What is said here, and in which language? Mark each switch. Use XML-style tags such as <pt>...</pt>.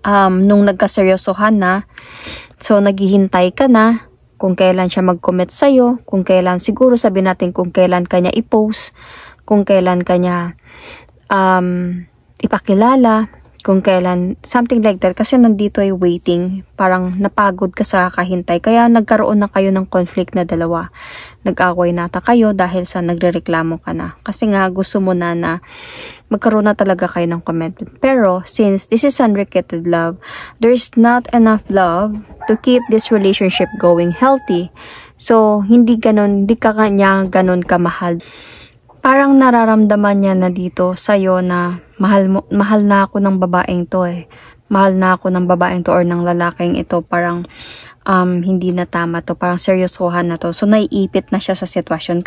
<tl>Nung nagkaseryosohan na, so, naghihintay ka na kung kailan siya mag-commit sa'yo, kung kailan, siguro sabihin natin kung kailan kanya i-post, kung kailan kanya ipakilala, kung kailan,</tl> <en>something like that.</en> <tl>Kasi nandito ay waiting, parang napagod ka sa kahintay. Kaya nagkaroon na kayo ng conflict na dalawa. Nag-away nata kayo dahil sa nagrereklamo ka na. Kasi nga gusto mo na magkaroon na talaga kayo ng commitment. Pero</tl> <en>since this is unrequited love, there's not enough love to keep this relationship going healthy.</en> <tl>So hindi ka kanya ganon kamahal. Parang nararamdaman niya na dito sa'yo na mahal na ako ng babaeng to eh. Mahal na ako ng babaeng to or ng lalaking ito. Parang hindi na tama to. Parang seryosohan na to. So naiipit na siya sa sitwasyon.</tl>